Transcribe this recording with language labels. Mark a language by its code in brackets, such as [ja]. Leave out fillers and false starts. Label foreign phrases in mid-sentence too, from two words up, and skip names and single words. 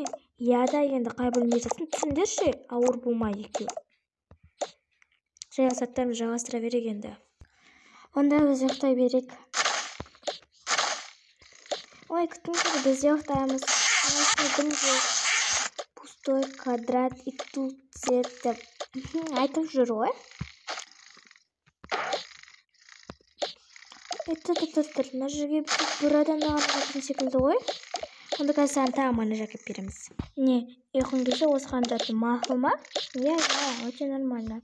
[kk] Да, енді қай бөлмеде жатсын, түсіндерші, ауыр болмай екеу. Заттарымызды жайғастыра берек енді. Онда біз ұйықтай берек. Ой, күтіңдер, біз де ұйықтаймыз. [ru] Пустой квадрат и тут цвет. [kk] Айтып жүр ғой. Тұр, мына жерге бір адамды ғана секілді ғой. Онда қазір саған тағы манеж әкеп береміз. Не, ұйқың келсе осыған жаты, мақұл ма? Иә, өте нормально.